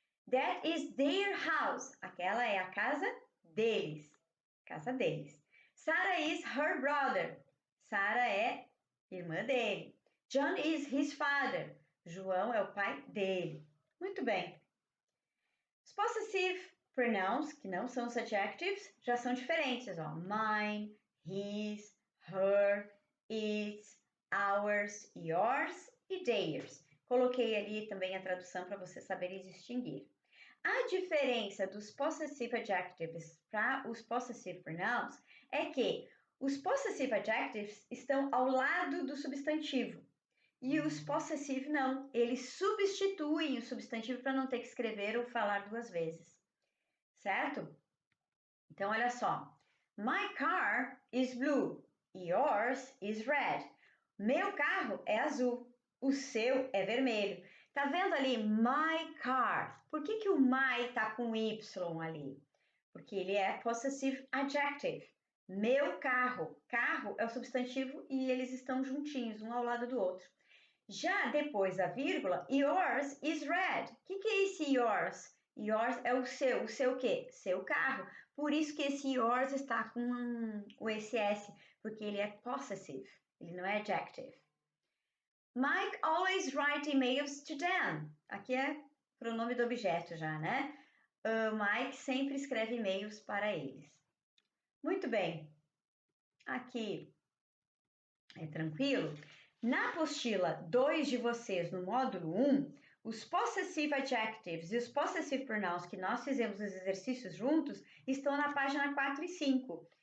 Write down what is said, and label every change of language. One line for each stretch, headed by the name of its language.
English: That is their house.
Portuguese: Aquela é a casa deles. Casa deles.
English: Sarah is her brother.
Portuguese: Sarah é irmã dele.
English: John is his father.
Portuguese: João é o pai dele. Muito bem. Os possessive pronouns, que não são os adjectives, já são diferentes. Ó.
English: Mine, his, her, its, ours, yours e theirs.
Portuguese: Coloquei ali também a tradução para vocês saberem distinguir. A diferença dos possessive adjectives para os possessive pronouns é que os possessive adjectives estão ao lado do substantivo. E os possessive não, eles substituem o substantivo para não ter que escrever ou falar duas vezes, certo? Então, olha só.
English: My car is blue, yours is red.
Portuguese: Meu carro é azul, o seu é vermelho. Tá vendo ali,
English: my car?
Portuguese: Por que o my tá com Y ali? Porque ele é possessive adjective. Meu carro. Carro é o substantivo e eles estão juntinhos, um ao lado do outro. Já depois da vírgula,
English: yours is red.
Portuguese: O que é esse yours? Yours é o seu o quê? Seu carro. Por isso que esse yours está com esse S, porque ele é possessive, ele não é adjective.
English: Mike always write emails to Dan.
Portuguese: Aqui é pronome do objeto já, né? Mike sempre escreve e-mails para eles. Muito bem. Aqui é tranquilo? Na apostila 2 de vocês, no módulo 1, os possessive adjectives e os possessive pronouns que nós fizemos os exercícios juntos estão na página 4 e 5.